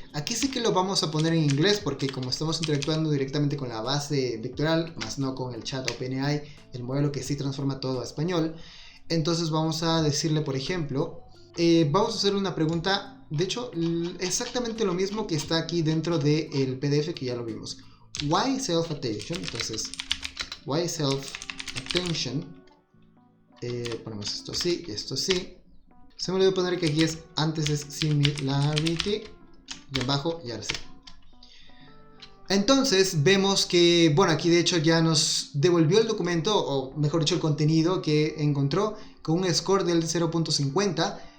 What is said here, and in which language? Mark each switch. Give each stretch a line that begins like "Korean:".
Spanish: Aquí sí que lo vamos a poner en inglés, porque como estamos interactuando directamente con la base vectoral, más no con el chat OpenAI, el modelo que sí transforma todo a español. Entonces vamos a decirle, por ejemplo, vamos a hacer una pregunta, de hecho exactamente lo mismo que está aquí dentro del PDF, que ya lo vimos.
English: Why self-attention?
Spanish: Entonces,
English: why self-attention?
Spanish: Ponemos esto así y esto así. Se me olvidó poner que aquí es, antes es similarity, y abajo y ahora sí. Entonces vemos que, bueno, aquí de hecho ya nos devolvió el documento, o mejor dicho el contenido que encontró, con un score del 0.50.